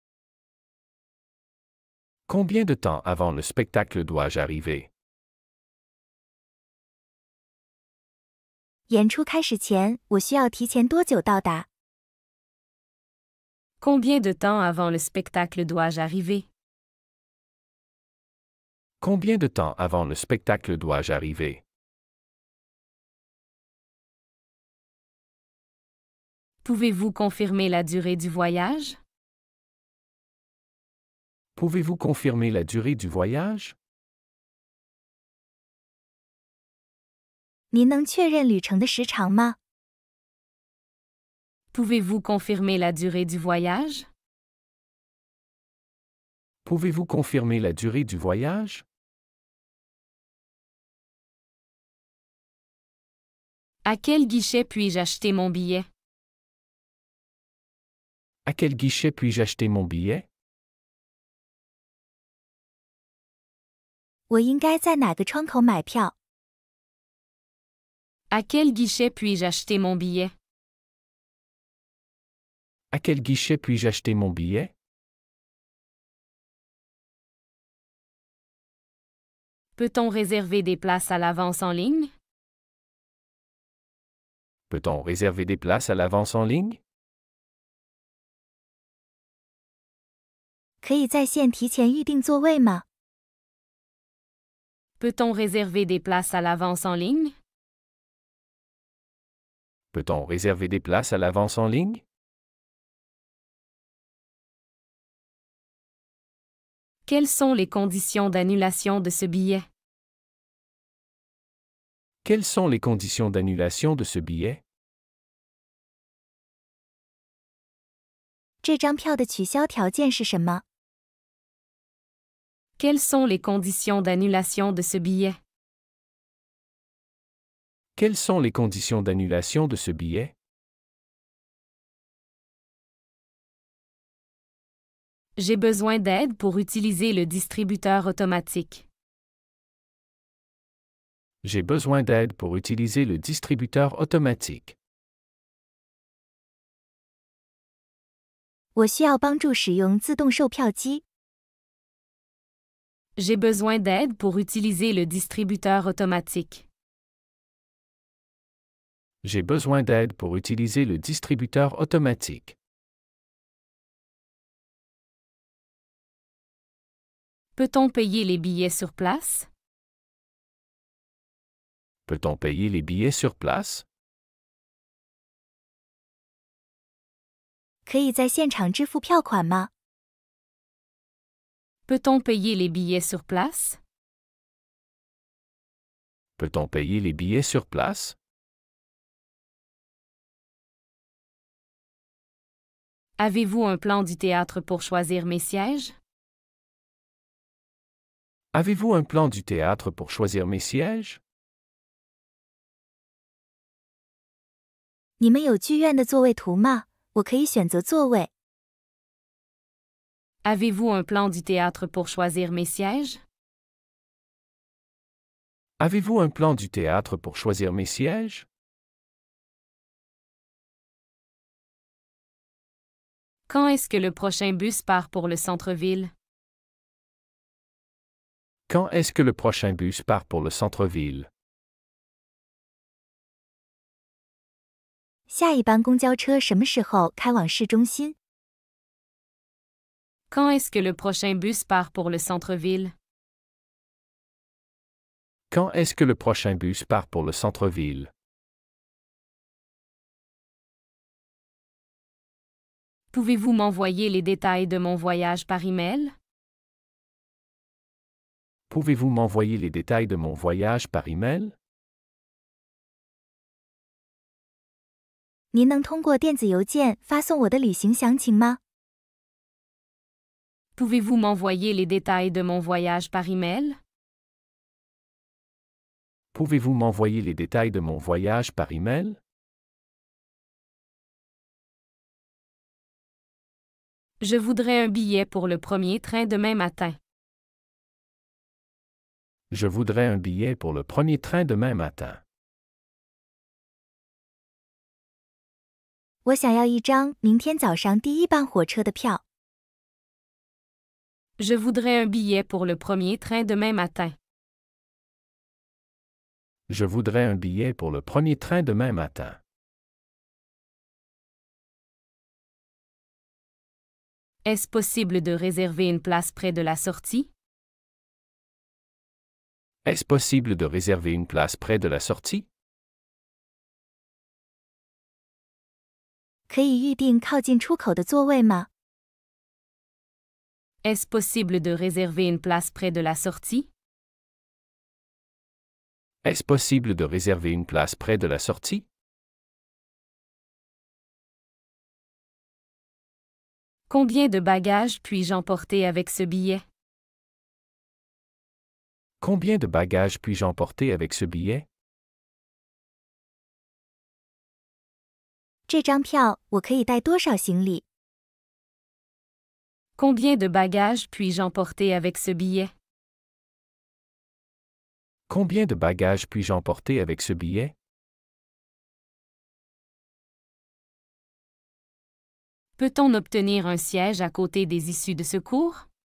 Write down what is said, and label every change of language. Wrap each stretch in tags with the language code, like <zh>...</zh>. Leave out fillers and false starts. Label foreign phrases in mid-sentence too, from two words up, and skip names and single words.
<fr>Combien de temps avant le spectacle dois-je arriver?</fr> <zh>演出开始前，我需要提前多久到达？</zh> <fr>Combien de temps avant le spectacle dois-je arriver? Combien de temps avant le spectacle dois-je arriver? Pouvez-vous confirmer la durée du voyage? Pouvez-vous confirmer la durée du voyage?</fr> <zh>您能确认旅程的时长吗？</zh> <fr>Pouvez-vous confirmer la durée du voyage? Pouvez-vous confirmer la durée du voyage? À quel guichet puis-je acheter mon billet? À quel guichet puis-je acheter mon billet?</fr> <zh>我应该在哪个窗口买票？</zh> <fr>À quel guichet puis-je acheter mon billet? À quel guichet puis-je acheter mon billet? Peut-on réserver des places à l'avance en ligne? Peut-on réserver des places à l'avance en ligne?</fr> <zh>可以在线提前预订座位吗？</zh> <fr>Peut-on réserver des places à l'avance en ligne? Peut-on réserver des places à l'avance en ligne? Quelles sont les conditions d'annulation de ce billet? Quelles sont les conditions d'annulation de ce billet?</fr> <zh>这张票的取消条件是什么？</zh> <fr>Quelles sont les conditions d'annulation de ce billet? Quelles sont les conditions d'annulation de ce billet? J'ai besoin d'aide pour utiliser le distributeur automatique. J'ai besoin d'aide pour utiliser le distributeur automatique.</fr> <zh>我需要帮助使用自动售票机。</zh> <fr>J'ai besoin d'aide pour utiliser le distributeur automatique. J'ai besoin d'aide pour utiliser le distributeur automatique. Peut-on payer les billets sur place? Peut-on payer les billets sur place?</fr> <zh>可以在现场支付票款吗？</zh> <fr>Peut-on payer les billets sur place? Peut-on payer les billets sur place? Avez-vous un plan du théâtre pour choisir mes sièges? Avez-vous un plan du théâtre pour choisir mes sièges?</fr> <zh>你们有剧院的座位图吗？我可以选择座位。</zh> <fr>Avez-vous un plan du théâtre pour choisir mes sièges? Avez-vous un plan du théâtre pour choisir mes sièges? Quand est-ce que le prochain bus part pour le centre-ville? Quand est-ce que le prochain bus part pour le centre-ville?</fr> <zh>下一班公交车什么时候开往市中心？</zh> <fr>Quand est-ce que le prochain bus part pour le centre-ville? Quand est-ce que le prochain bus part pour le centre-ville? Pouvez-vous m'envoyer les détails de mon voyage par email? Pouvez-vous m'envoyer les détails de mon voyage par email?</fr> <zh>您能通过电子邮件发送我的旅行详情吗？</zh> <fr>Pouvez-vous m'envoyer les détails de mon voyage par email? Pouvez-vous m'envoyer les détails de mon voyage par email? Je voudrais un billet pour le premier train demain matin. Je voudrais un billet pour le premier train demain matin.</fr> <zh>我想要一张明天早上第一班火车的票。</zh> <fr>Je voudrais un billet pour le premier train demain matin. Je voudrais un billet pour le premier train demain matin. Est-ce possible de réserver une place près de la sortie? Est-ce possible de réserver une place près de la sortie?</fr> <zh>可以预定靠近出口的座位吗？</zh> <fr>Est-ce possible de réserver une place près de la sortie? Est-ce possible de réserver une place près de la sortie? Combien de bagages puis-je emporter avec ce billet? Combien de bagages puis-je emporter avec ce billet?</fr> <zh>这张票我可以带多少行李？</zh> <fr>Combien de bagages puis-je emporter avec ce billet? Combien de bagages puis-je emporter avec ce billet? Peut-on obtenir un siège à côté des issues de secours?</fr>